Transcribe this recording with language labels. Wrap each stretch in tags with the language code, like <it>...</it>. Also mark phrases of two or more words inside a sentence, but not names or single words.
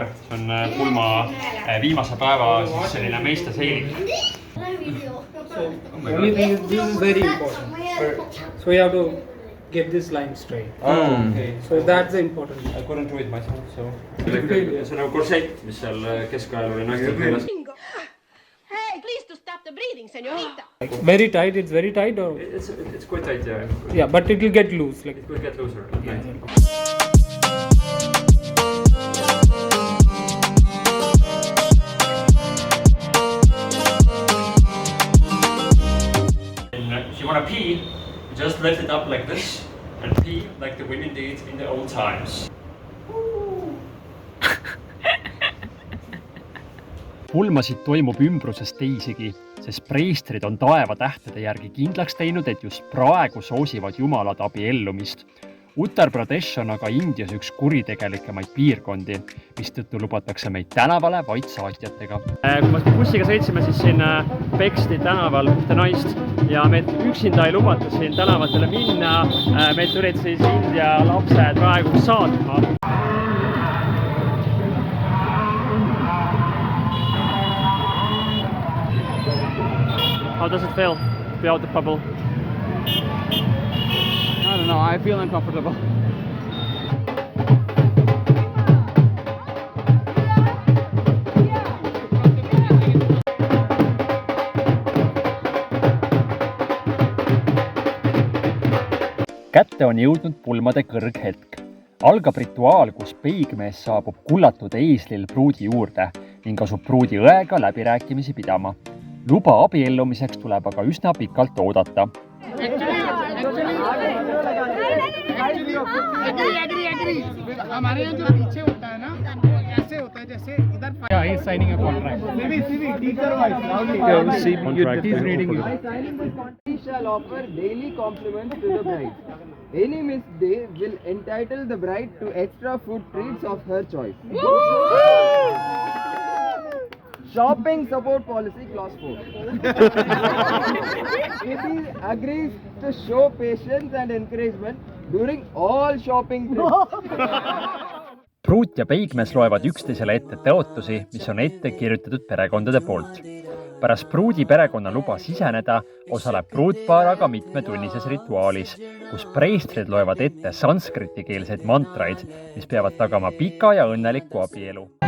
<et>See on pulma viimase päeva selline meiste seilik.</et> <en>Only thing is this is very important. So you have to get this line straight. Oh, okay. So that's the important. I couldn't do it myself, so.</en> <et>See on nagu korsett, mis seal keskajal oli naistel keeles.</et> <en>Hey, please to stop the breathing, señorita. Very tight, it's very tight or? It's quite tight, yeah. Yeah, but it will get loose. Like. It will get looser. Okay. If you want to pee, just lift it up like this and pee like the women did in the old times.</en> <et>Pulmasid toimub ümbruses teisigi, sest preestrid on taevatähtede järgi kindlaks teinud, et just praegu soosivad jumalad abiellumist. Uttar Pradesh on aga Indias üks kuritegelikemaid piirkondi, mistõttu lubatakse meid tänavale vaid saatjatega. Kui me bussiga sõitsime, siis siin peksti tänaval ühte naist ja meid üksinda ei lubata siin tänavatele minna. Meid tulid siis India lapsed praegu saatma.</et> <en>How does it feel to be out the bubble? I don't know, I feel uncomfortable.</en> <et>Kätte on jõudnud pulmade kõrghetk. Algab rituaal, kus peigmees saabub kullatud eeslil pruudi juurde ning asub pruudi õega läbirääkimisi pidama. Luba abiellumiseks tuleb aga üsna pikalt oodata.</et> <hi>हमारे यहाँ जो पीछे होता है ना ऐसे होता है जैसे इधर</hi> <en>Yeah, he's signing a contract. He's reading it. By signing this contract, he shall offer daily compliments to the bride. Any missed day will entitle the bride to extra food treats of her choice. Shopping support policy clause 4. If he agrees to show patience and encouragement during all shopping trips.</en> <et>pruut ja peigmees loevad üksteisele ette tõotusi, mis on ette kirjutatud perekondade poolt. Pärast pruudi perekonna luba siseneda osaleb pruutpaar aga mitmetunnises rituaalis, kus preestrid loevad ette sanskriti-keelseid mantraid, mis peavad tagama pika ja õnneliku abielu.</et>